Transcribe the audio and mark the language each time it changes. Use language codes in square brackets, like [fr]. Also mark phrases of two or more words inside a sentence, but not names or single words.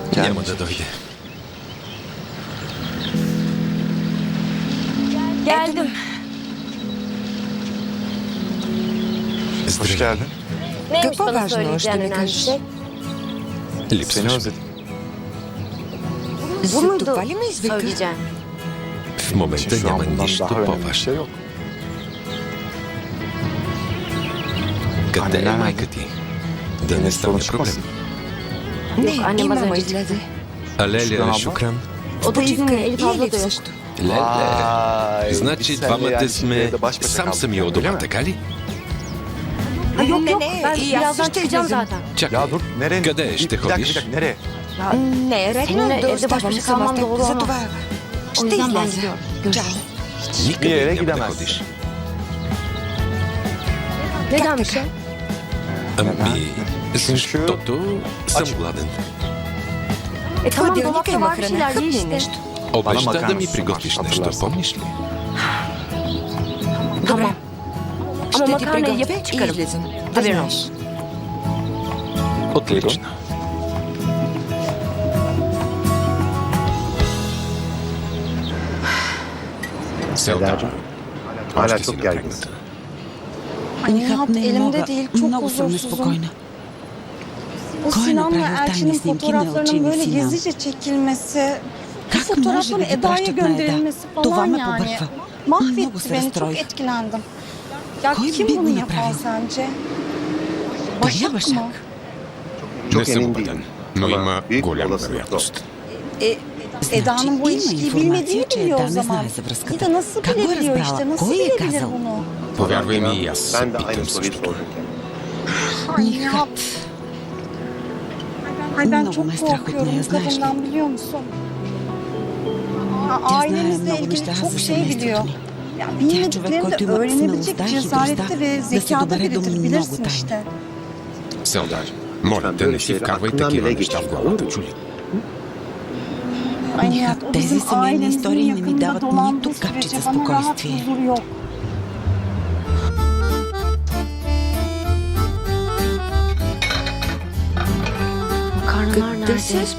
[bg] Няма да дойде. [tr] Geldim. Hoş geldin. [bg] Какво важно ще ми кажеш? [tr] Seni [bg] Липсваш. [tr] özledim. [bg] За това ли ме извика? В момента [tr] Şu an [bg] няма [tr] bundan [bg] нищо [tr] daha önemli bir [bg] по-важно. [tr] şey yok. [bg] Къде е Ами, майка ти? Да не Не стане [tr] sorun [bg] проблем. [tr] çıkmasın. [bg] Не, и мама излезе. А Леля Şükran Шукран? [tr] O da izinli. Elif İyi abla da Elif yok. [bg] също. Леле. [tr] Vay, [bg] Значи [tr] biz seninle [bg] двамата [tr] yani [bg] сме [tr] şimdi evde baş başa [bg] сам [tr] kaldık, [bg] сами у [tr] öyle [bg] дома, [tr] mi? [bg] така ли? [tr] Ha, yok [bg] Ne, [tr] yok. [bg] ne, [tr] Ben iyi, birazdan yapsın çıkacağım teyzem. zaten. [bg] Чакай. [tr] Ya dur nereye? [bg] Къде [tr] Bir [bg] ще [tr] dakika, [bg] ходиш? [tr] bir dakika nereye? [bg] Не е редно [tr] Seninle [bg] да [tr] evde baş [bg] оставам [tr] başa [bg] сама [tr] kalmam [bg] теб. [tr] doğru [bg] За [tr] olmaz. [bg] това [tr] O [bg] ще [tr] yüzden ben [bg] изляза. [tr] gidiyorum. [bg] Чао. [tr] Görüşürüz. [bg] Никъде [tr] Niye [bg] няма да [tr] gidemezsin? [bg] ходиш. [tr] Nedenmiş ya? [bg] Ами, защото съм гладен. [tr] Tamam [bg] Hladilnika [tr] dolapta [bg] има [tr] var bir [bg] храна. [tr] şeyler ye [bg] Хъпни [tr] işte. [bg] нещо. Обеща [tr] макар [bg] да ми не приготвиш сумаш, нещо, [tr] hatırlarsın. [bg] помниш ли? [tr] Tamam. Ama [bg] Ще ти [tr] makarnayı [bg] приготвя [tr] yapıp [bg] и [tr] çıkarım. [bg] излизам. Да [tr] Haberin [bg] знаеш. [tr] olsun. [bg] Отлично. Селда. [tr] Hala [bg] Още си [tr] çok gerginsin. [bg] напрегната. [tr] Nihat, Nihat, [bg] не мога. [tr] elimde değil, çok [bg] Много съм [tr] huzursuzum. [bg] неспокойна. [tr] Bu [bg] Кой е [tr] Sinan'la [bg] направил [tr] Elçin'in [bg] тайни снимки на [tr] fotoğraflarının [bg] Elçin и [tr] böyle [bg] Sinan? [tr] gizlice çekilmesi, bu [bg] Как може [tr] fotoğrafların [bg] да ги [tr] Eda'ya [bg] пращат на Еда? [tr] gönderilmesi [bg] Това [tr] falan [bg] ме [tr] yani. [bg] побърква. [tr] Mahvetti [bg] Много се [tr] beni, çok [bg] разстроих. [tr] etkilendim. Ya [bg] Кой [tr] kim [bg] би [tr] bunu [bg] го [tr] yapan [bg] направил? [tr] sence? [bg] Дали е [tr] Başak mı? [bg] Башак? Не [tr] Çok [bg] съм [tr] emin [bg] убеден, [tr] değilim. [bg] но [tr] Ama [bg] има [tr] büyük [bg] голяма [tr] olasılıkla o. [bg] вероятност. [tr] Eda'nın bu [bg] има [tr] ilişkiyi [bg] информация, [tr] bilmediğini [bg] че [tr] biliyor [bg] Еда [tr] o [bg] не [tr] zaman. [bg] знае за връзката. [tr] İyi de nasıl [bg] Как го е [tr] bilebiliyor [bg] разбрала? [tr] işte, nasıl [bg] Кой е [tr] bilebilir [bg] казал? [tr] bunu? [bg] Повярвай ми, и аз се [tr] Ben de aynı [bg] питам [tr] soruyu [bg] същото. [tr] sorarken. Ay Nihat. Nihat. Ay ben [bg] Много [tr] çok [bg] ме е страх от [tr] korkuyorum [bg] нея, знаеш ли? [tr] kadından biliyor musun? Ya, [bg] Тя знае [tr] ailemizle [bg] много [tr] ilgili [bg] неща [tr] çok [bg] за [tr] şey biliyor. [bg] семейството ни. [tr] Ya [bg] Тя е човек, [tr] bilmediklerini [bg] който [tr] de [bg] има [tr] öğrenebilecek [bg] смелостта и [tr] cesarette [bg] хитростта [tr] ve [bg] да се [tr] zekada [bg] добере до [tr] biridir [bg] много [tr] bilirsin [bg] тайни. [tr] işte. [bg] Селда, моля те, не си вкарвай такива неща в главата, чули? [tr] Ay Nihat, Nihat, o [bg] тези [tr] bizim [bg] семейни [tr] ailemizin [bg] истории не ми [tr] yakınında [bg] дават [tr] dolandığı [bg] нито капчица [tr] sürece bana rahat [bg] спокойствие. [tr] huzur yok. Makarnalar [bg] Къде са [tr] neredeydi?